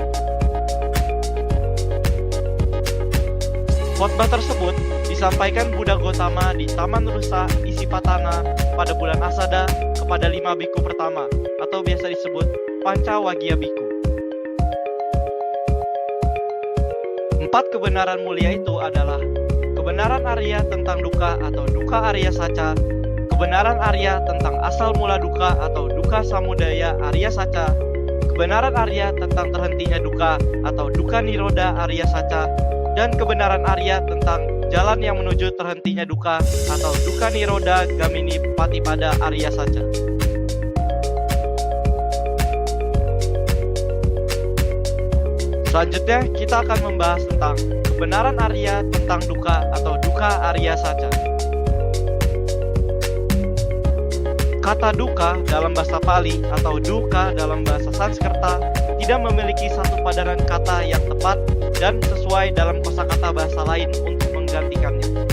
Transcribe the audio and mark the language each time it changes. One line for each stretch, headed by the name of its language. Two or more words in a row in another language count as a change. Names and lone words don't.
Indonesian: Khotbah tersebut disampaikan Buddha Gautama di Taman Rusa Isipatana pada bulan Asada kepada 5 biku pertama atau biasa disebut Pancawagya Biku. 4 kebenaran mulia itu adalah kebenaran Arya tentang dukkha atau
Pali: dukkha Arya Saca,
Indonesian: kebenaran Arya tentang asal mula dukkha atau
Pali: dukkha samudaya Arya Saca,
Indonesian: kebenaran Arya tentang terhentinya dukkha atau
Pali: dukkha nirodha Arya Saca,
Indonesian: dan kebenaran Arya tentang jalan yang menuju terhentinya dukkha atau
Pali: dukkha nirodha gamini patipada Arya Saca.
Indonesian: Selanjutnya kita akan membahas tentang kebenaran Arya tentang dukkha atau
Pali: dukkha Arya Saca.
Indonesian: Kata dukkha dalam bahasa Pali atau dukkha dalam bahasa Sanskerta tidak memiliki satu padanan kata yang tepat dan sesuai dalam kosakata bahasa lain untuk menggantikannya.